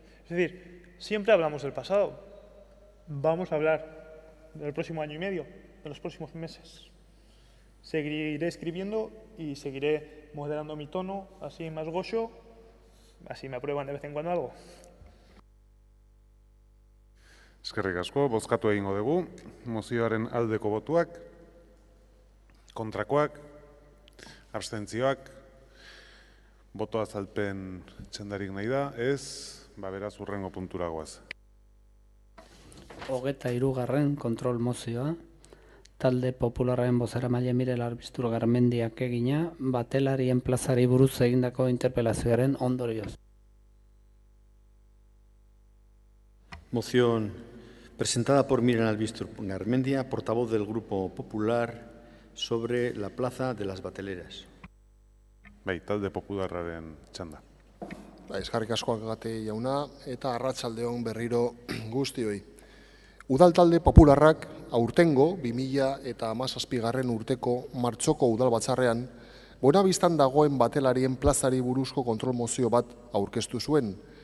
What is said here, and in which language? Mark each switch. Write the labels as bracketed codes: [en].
[es] Es decir, siempre hablamos del pasado, vamos a hablar del próximo año y medio, de los próximos meses. Seguiré escribiendo y seguiré moderando mi tono, así más goxo, así me aprueban de vez en cuando algo. [eu] Eskerrik asko, bozkatu egingo dugu. Mozioaren aldeko botuak, kontrakoak, abstentzioak, boto azalpen txandarik nahi da, ez, beraz hurrengo puntura goaz. 23. kontrol mozioa. Talde Popularraren bozeramaile Mirel Arbiztur Garmendiak egina, batelarien plazari buruz egindako interpelazioaren ondorioz. [es] Moción presentada por Mirel Arbiztur Garmendia, portavoz del Grupo Popular, sobre la plaza de las bateleras. [eu] Bai, talde Popularraren txanda. Eskerrik asko Agate jauna eta arratsaldeon berriro guztioi. Udal talde Popularrak aurtengo 2017 urteko martxoko udalbatzarrean Buenabistan dagoen batelarien plazari buruzko kontrol mozio bat aurkeztu zuen.